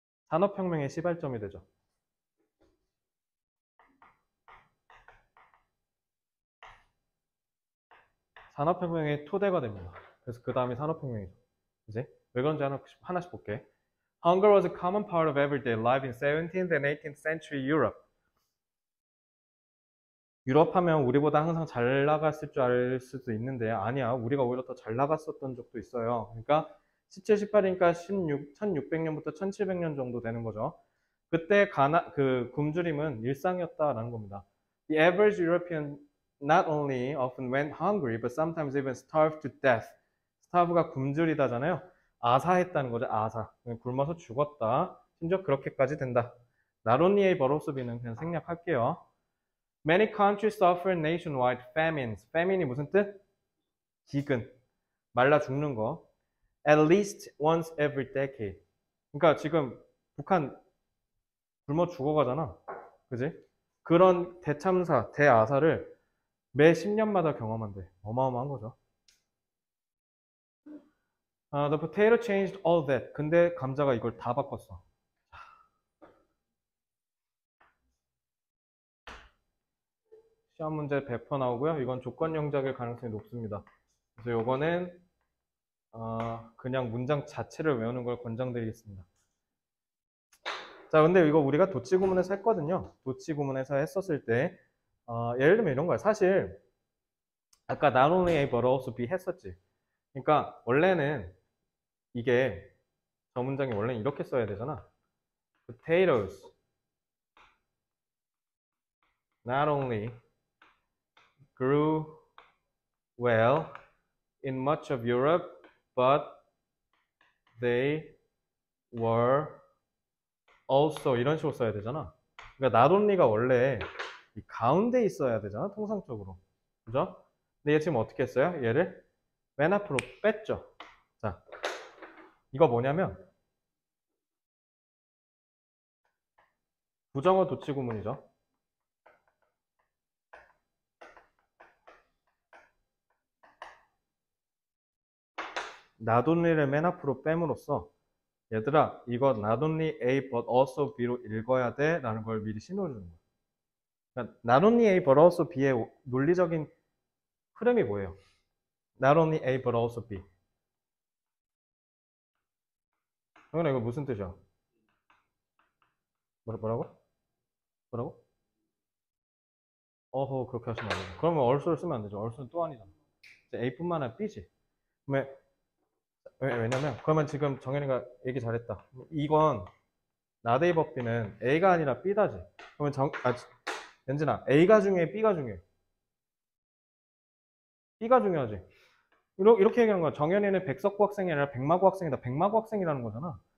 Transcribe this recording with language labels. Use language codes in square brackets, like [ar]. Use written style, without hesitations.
[ko] 산업혁명의 시발점이 되죠. 산업혁명의 토대가 됩니다. 그래서 그 다음이 산업혁명이죠. 이제 왜 그런지 하나씩 볼게. [en] Hunger was a common part of everyday life in 17th and 18th century Europe. [ko] 유럽 하면 우리보다 항상 잘 나갔을 줄 알 수도 있는데 아니야. 우리가 오히려 더 잘 나갔었던 적도 있어요. 그러니까 17, 18이니까 1600년부터 1700년 정도 되는 거죠. 그때 굶주림은 일상이었다라는 겁니다. [en] The average European not only often went hungry, but sometimes even starved to death. [ko] starve가 굶주리다잖아요. 아사했다는 거죠. 아사. 굶어서 죽었다. 심지어 그렇게까지 된다. [en] Not only a but also be는 [ko] 그냥 생략할게요. [en] Many countries suffer nationwide famines. [ko] famine이 무슨 뜻? 기근. 말라 죽는 거. [en] At least once every decade. [ko] 그러니까 지금 북한 굶어 죽어가잖아. 그지? 그런 대참사, 대아사를 매 10년마다 경험한대. 어마어마한 거죠. [en] The potato changed all that. [ko] 근데 감자가 이걸 다 바꿨어. 시험 문제 100% 나오고요. 이건 조건 영작일 가능성이 높습니다. 그래서 이거는 그냥 문장 자체를 외우는 걸 권장드리겠습니다. 자, 근데 이거 우리가 도치 구문에서 했거든요. 도치 구문에서 했었을 때 예를 들면 이런 거야. 사실 아까 not only A but also B 했었지. 그러니까 원래는 이게 저 문장이 원래는 이렇게 써야 되잖아. [en] Potatoes not only grew well in much of Europe, but they were also [ko] 이런 식으로 써야 되잖아. 그러니까 not only가 원래 이 가운데 있어야 되잖아, 통상적으로. 그죠? 근데 얘 지금 어떻게 했어요? 얘를 맨 앞으로 뺐죠. 자, 이거 뭐냐면 부정어 도치 구문이죠. not only를 맨 앞으로 뺨으로써 얘들아 이거 not only A but also B로 읽어야 돼 라는 걸 미리 신호를 주는 거야. 그러니까 not only A but also B의 논리적인 흐름이 뭐예요? [en] not only A but also B. [ko] 형님 이거 무슨 뜻이야? 뭐라고? 뭐라고? 어허 그렇게 하시면 안 되죠. 그러면 also를 쓰면 안 되죠. also는 또 아니잖아. A뿐만 아니라 B지. 왜냐면 그러면 지금 정현이가 얘기 잘했다. 이건 not A but B는 A가 아니라 B다지. 그러면 연진아 A가 중요해 B가 중요해? B가 중요하지. 이렇게 얘기하는 거야. 정현이는 백석구 학생이 아니라 백마구 학생이다. 백마구 학생이라는 거잖아.